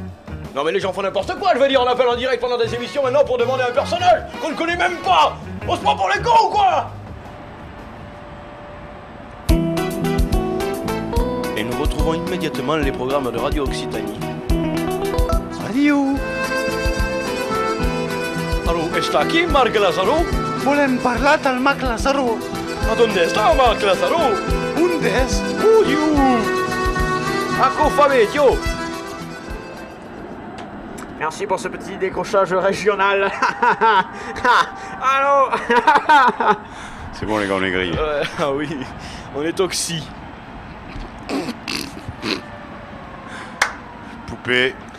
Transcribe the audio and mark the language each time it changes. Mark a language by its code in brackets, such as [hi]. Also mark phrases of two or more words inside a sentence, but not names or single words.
[fr] Non mais les gens font n'importe quoi, je veux dire, on appelle en direct pendant des émissions maintenant pour demander un personnage qu'on ne connaît même pas! On se prend pour les cons ou quoi? Et nous retrouvons immédiatement les programmes de Radio Occitanie. Radio. Allô, [es] está aquí Marc Lazaro? [ca] Volem parlar al Marc Lazaro. [es] ¿A dónde está Marc Lazaro? Undes. Ako Fabio! [fr] Merci pour ce petit décrochage régional. Allô? C'est bon les gars, on est grillés. Ah oui, on est oxy. Poupée.